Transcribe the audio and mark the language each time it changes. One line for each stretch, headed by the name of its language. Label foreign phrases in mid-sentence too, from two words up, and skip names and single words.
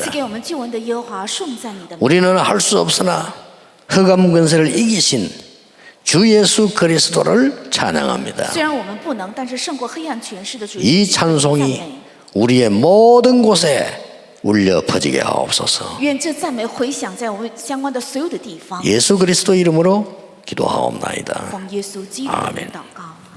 Chinese: 赐给我们救恩的耶和华，颂赞你的名。
Korean: 우리는 할 수 없으나 흑암 권세를 이기신 주 예수 그리스도를 찬양합니다.
Chinese: 虽然我们不能，但是胜过黑暗权势的主
Korean: 이
Chinese: 耶稣赞
Korean: 찬송이
Chinese: 美。
Korean: 우리의 모든 곳에 울려 퍼지게 하옵소서.
Chinese: 愿这赞美回响在我们相关的所有的地方。
Korean: 예수 그리스도 이름으로 기도하옵나이다.
Chinese: 奉耶稣基督的名祷告。